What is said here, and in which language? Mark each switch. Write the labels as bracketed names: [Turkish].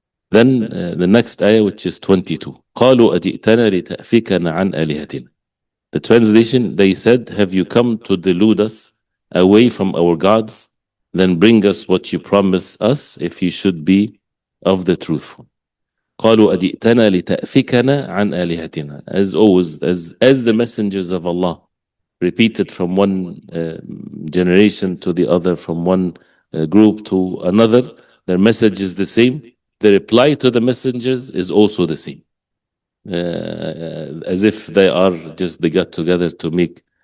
[English] Then the next ayah, which is 22. [Arabic] قَالُوا أَجِئْتَنَا لِتَأْفِكَنَا عَنْ آلِهَتِنَا. [English] The translation, they said, have you come to delude us away from our gods? Then bring us what you promise us if you should be of the truthful. [Arabic] قالوا أجئتنا لتأفكنا عن آلهتنا. [English] As always, as the messengers of Allah repeated from one generation to the other, from one group to another, their message is the same. The reply to the messengers is also the same. As if they got together to make